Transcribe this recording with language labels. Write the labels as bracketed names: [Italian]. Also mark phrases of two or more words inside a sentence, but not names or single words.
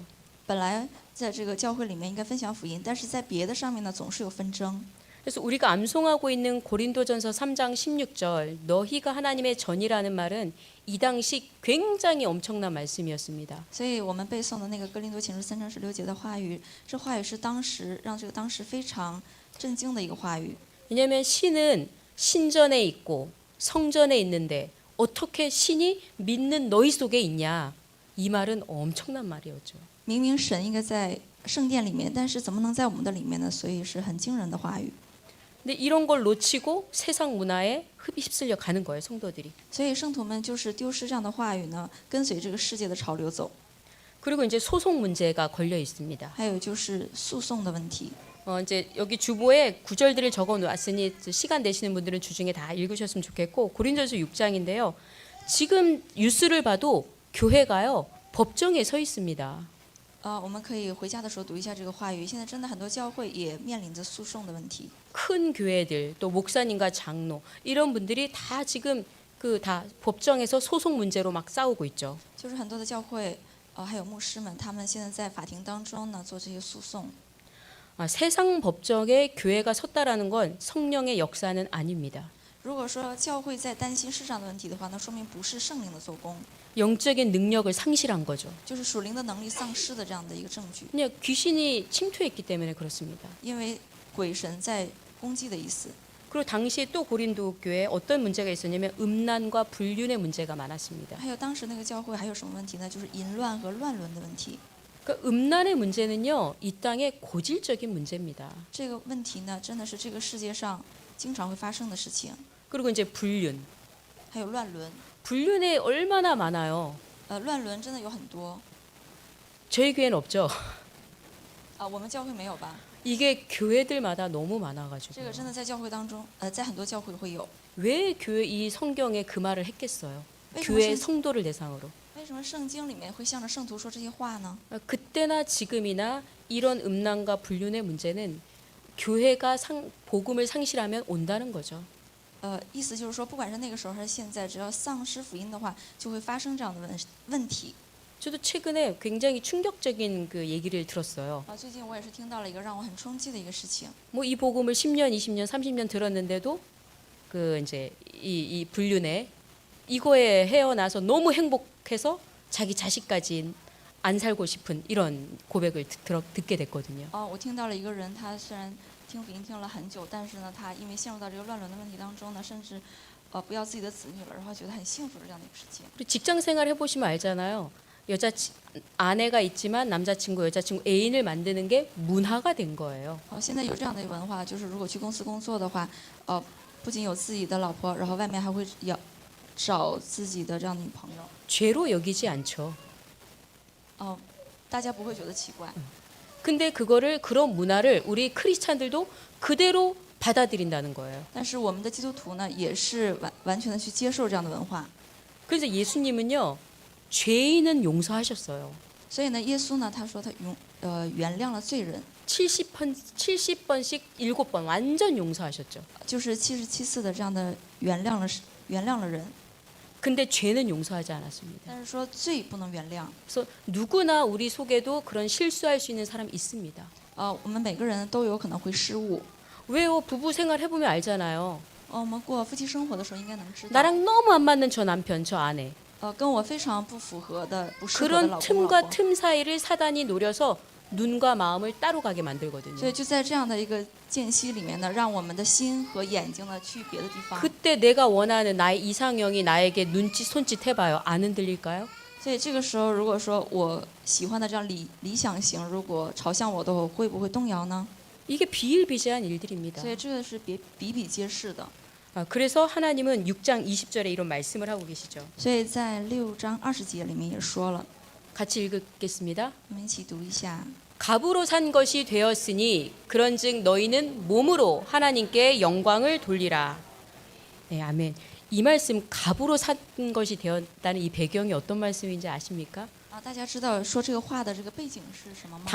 [Chinese] 本来在这个教会里面应该分享福音，但是在别的上面呢，总是有纷争。 [Korean] 그래서 우리가 암송하고 있는 고린도전서 3장 16절 너희가 하나님의 전이라는 말은 이 당시 굉장히 엄청난 말씀이었습니다. [Chinese] 所以我们背诵的那个哥林多前书3章16节的话语，这话语是当时让这个当时非常震惊的一个话语。 [Korean] 왜냐하면 신은 신전에 있고 성전에 있는데 어떻게 신이 믿는 너희 속에 있냐? 이 말은 엄청난 말이었죠. [Chinese] 明明神应该在圣殿里面，但是怎么能在我们的里面呢？所以是很惊人的话语。 [Korean] 근데 이런 걸 놓치고 세상 문화에 휩쓸려 가는 거예요, 성도들이. [Chinese] 所以圣徒们就是丢失这样的话语呢，跟随这个世界的潮流走。 [Korean] 그리고 이제 소송 문제가 걸려 있습니다. [Chinese] 还有就是诉讼的问题。 [Korean] 이제 여기 주보에 구절들을 적어 놓았으니 시간 되시는 분들은 주중에 다 읽으셨으면 좋겠고 고린도전서 6장인데요. 지금 뉴스를 봐도 교회가요 법정에 서 있습니다. [Chinese] 我们可以回家的时候读一下这个话语。现在真的很多教会也面临着诉讼的问题。 [Korean] 큰 교회들 또 목사님과 장로 이런 분들이 다 지금 다 법정에서 소송 문제로 막 싸우고 있죠. [Chinese] 就是很多的教会，还有牧师们，他们现在在法庭当中呢做这些诉讼。 [Korean] 세상 법정에 교회가 섰다라는 건 성령의 역사는 아닙니다. [Chinese] 如果说教会在担心世上的问题的话，那说明不是圣灵的做工， [Korean] 영적인 능력을 상실한 거죠. [Chinese] 就是属灵的能力丧失的这样的一个证据。 [Korean] 그냥 귀신이 침투했기 때문에 그렇습니다. [Chinese] 因为鬼神在攻击的意思。 [Korean] 그리고 당시에 또 고린도 교회에 어떤 문제가 있었냐면 음란과 불륜의 문제가 많았습니다. [Chinese] 还有当时那个教会还有什么问题呢？就是淫乱和乱伦的问题。 [Korean] 그러니까 음란의 문제는요, 이 땅의 고질적인 문제입니다. [Chinese] 这个问题呢，真的是这个世界上经常会发生的事情。 [Korean] 그리고 이제 불륜. [Chinese] 还有乱伦， [Korean] 불륜에 얼마나 많아요. [Chinese] 乱伦真的有很多。 [Korean] 저희 교회는 없죠. [Chinese] 我们教会没有吧？ [Korean] 이게 교회들마다 너무 많아가지고. [Chinese] 这个真的在教会当中，在很多教会会有。 [Korean] 왜 교회 이 성경에 그 말을 했겠어요? [Chinese] 为什么 [Korean] 교회 [Chinese] 圣 [Korean] 성도를 대상으로. [Chinese] 为什么圣经里面会向着圣徒说这些话呢？ [Korean] 그때나 지금이나 이런 음란과 불륜의 문제는 교회가 복음을 상실하면 온다는 거죠. [Chinese] 意思就是说，不管是那个时候还是现在，只要丧失福音的话，就会发生这样的问题。 [Korean] 저도 최근에 굉장히 충격적인 그 얘기를 들었어요. [Chinese] 最近我也是听到了一个让我很冲击的一个事情。 [Korean] 뭐 이 복음을 10년, 20년, 30년 들었는데도 그 이제 이 불륜에 이거에 헤어나서 너무 행복해서 자기 자식까지 안 살고 싶은 이런 고백을 듣게 됐거든요. [Chinese] 我听到了一个人，他虽然听福音听了很久，但是呢，他因为陷入到这个乱伦的问题当中呢，甚至不要自己的子女了，然后觉得很幸福的这样的一个事情。 [Korean] 그리고 직장 생활 해보시면 알잖아요. 아내가 있지만 남자친구, 여자친구, 애인을 만드는 게 문화가 된 거예요. [Chinese] 现在有这样的一个文化，就是如果去公司工作的话，不仅有自己的老婆，然后外面还会要找自己的这样的女朋友。 [Korean] 죄로 여기지 않죠. [Chinese] 大家不会觉得奇怪。 [Korean] 근데 그런 문화를 우리 크리스찬들도 그대로 받아들인다는 거예요. [Chinese] 但是我们的基督徒呢，也是完全的去接受这样的文化。 [Korean] 그래서 예수님은요, 죄인은 용서하셨어요. [Chinese] 所以呢，耶稣呢，他说他原谅了罪人， [Korean] 70번씩 7번 완전 용서하셨죠. [Chinese] 就是77次的这样的原谅了人。 [Korean] 근데 죄는 용서하지 않았습니다. [Chinese] 但是说罪不能原谅。 [Korean] 그래서 누구나 우리 속에도 그런 실수할 수 있는 사람 있습니다. [Chinese] 我们每个人都有可能会失误。 [Korean] 왜요? 부부 생활 해보면 알잖아요. [Chinese] 我们过夫妻生活的时候应该能知道。 [Korean] 나랑 너무 안 맞는 저 남편, 저 아내. [Chinese] 跟我非常不符合的、不适合的 [Korean] 그런 [Chinese] 老公老 [Korean] 틈과 [Chinese] 婆。 [Korean] 틈 사이를 사단이 노려서 눈과 마음을 따로 가게 만들거든요. [Chinese] 所以就在这样的一个间隙里面呢，让我们的心和眼睛呢去别的地方。 [Korean] 그때 내가 원하는 나의 이상형이 나에게 눈짓 손짓 해봐요. 안 흔들릴까요? [Chinese] 所以这个时候，如果说我喜欢的这样理想型，如果朝向我的，我会不会动摇呢？ [Korean] 이게 비일비재한 일들입니다. [Chinese] 所以这个是比比皆是的。 [Korean] 그래서 하나님은 6장 20절에 이런 말씀을 하고 계시죠. [Chinese] 所以在6章20节里面也说了， [Korean] 같이 읽겠습니다. [Chinese] 我们一起读一下。 [Korean] 갑으로 산 것이 되었으니 그런즉 너희는 몸으로 하나님께 영광을 돌리라. 네, 아멘. 이 말씀 갑으로 산 것이 되었다는 이 배경이 어떤 말씀인지 아십니까? [Chinese] 大家知道说这个话的这个背景是什么吗？